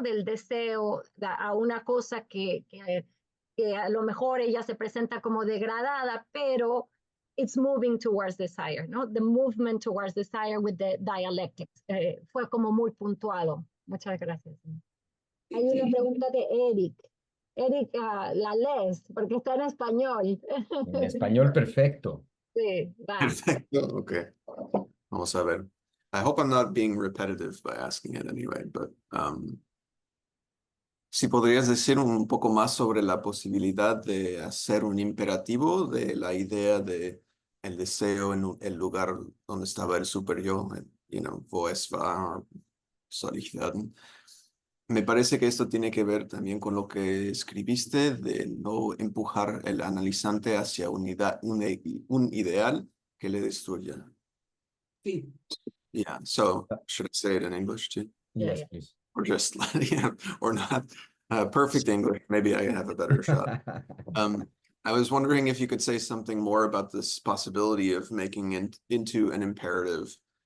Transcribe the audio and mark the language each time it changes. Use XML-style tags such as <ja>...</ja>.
<es>Del deseo a una cosa que a lo mejor ella se presenta como degradada, pero</es> <en>it's moving towards desire,</en> <es>¿no?</es> <en>The movement towards desire with the dialectics.</en> <es>Fue como muy puntuado. Muchas gracias. Hay una pregunta de Eric. Eric, la lees, porque está en español. En español perfecto. Sí, va. Perfecto, okay. Vamos a ver.</es> <en>I hope I'm not being repetitive by asking it anyway,</en> <es>but si podrías decir un poco más sobre la posibilidad de hacer un imperativo de la idea de el deseo en el lugar donde estaba el superyo,</es> <de>wo es war,</de> <es>Soligkeit. Me parece que esto tiene que ver también con lo que escribiste de no empujar el analizante hacia un ideal que le destruya. Sí.</es> <en>Yeah, so should I say it in English too? Yeah, Yes, yeah. please. Or just, yeah, or not? Perfect English, maybe I have a better shot. I was wondering if you could say something more about this possibility of making it into an imperative.</en>